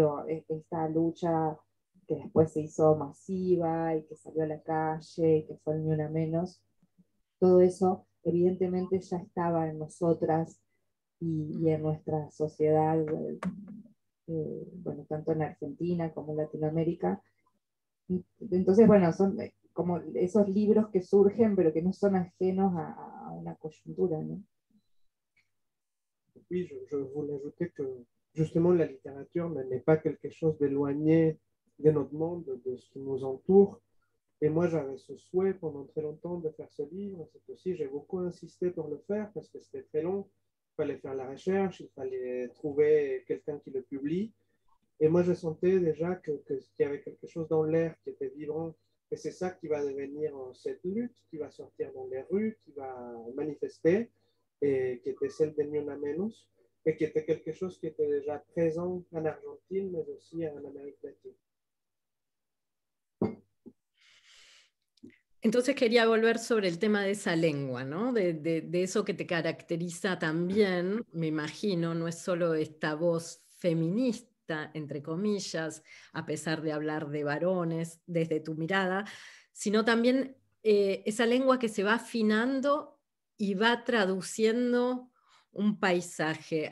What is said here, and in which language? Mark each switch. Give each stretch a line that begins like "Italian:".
Spanish: Digo, esta lucha que después se hizo masiva y que salió a la calle y que fue el Ni Una Menos, todo eso evidentemente ya estaba en nosotras y en nuestra sociedad, bueno, tanto en Argentina como en Latinoamérica. Entonces, bueno, son como esos libros que surgen, pero que no son ajenos a una coyuntura, ¿no?
French: Oui, je voulais ajouter que justement la littérature n'est pas quelque chose d'éloigné de notre monde, de ce qui nous entoure. Et moi, j'avais ce souhait pendant très longtemps de faire ce livre. C'est aussi, j'ai beaucoup insisté pour le faire parce que c'était très long. Il fallait faire la recherche, il fallait trouver quelqu'un qui le publie. Et moi, je sentais déjà qu'il y avait quelque chose dans l'air qui était vibrant. Et c'est ça qui va devenir cette lutte, qui va sortir dans les rues, qui va manifester, et qui était celle de Ni Una Menos, et qui était quelque chose qui était déjà présent en Argentine, mais aussi en Amérique latine.
Spanish: Entonces quería volver sobre el tema de esa lengua, ¿no? De eso que te caracteriza también, me imagino, no es solo esta voz feminista, entre comillas, a pesar de hablar de varones desde tu mirada, sino también esa lengua que se va afinando y va traduciendo un paisaje.